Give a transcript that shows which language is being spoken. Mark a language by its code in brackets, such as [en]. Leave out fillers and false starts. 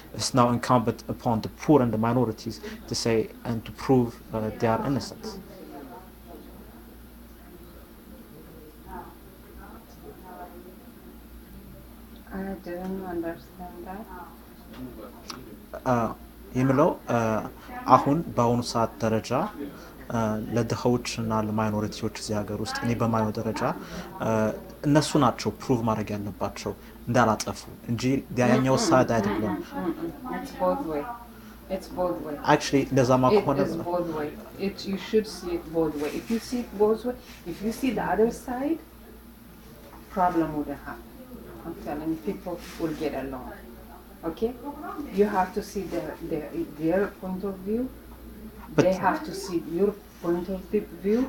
[en] It's now incumbent upon the poor and the minorities to say and to prove they are innocent. I didn't understand that. [am] የምለው አሁን በአሁኑ ሰዓት ደረጃ ለድሆች እና ለማይኖሪቲዎች እዚህ ሀገር ውስጥ እኔ በማየው ደረጃ እነሱ ናቸው ፕሩቭ ማድረግ ያለባቸው እንዳላጠፉ እንጂ ያኛው ሳይድ አይደለም። [en] It's both way. It's both way. [am] Actually እንደዛማ ከሆነ [en] It is both way. You should see it both way. If you see it both way, if you see the other side, problem wouldn't happen. I'm telling you, people will get along. Okay? You have to see their point of view. But they have to see your point of view.